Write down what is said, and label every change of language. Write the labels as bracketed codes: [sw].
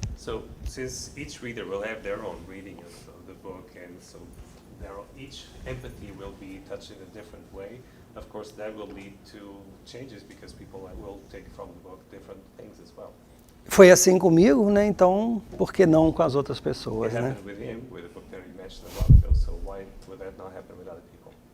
[en] So, since each reader will have their own reading of the book, and so each empathy will be touched in a different way, of course that will lead to changes because people will take from the book different things as well. [pt] Foi assim comigo, né? Então, por que não com as outras pessoas, [en] It né? happened with him, with the book that you mentioned a while ago, so why would that not happen with other people?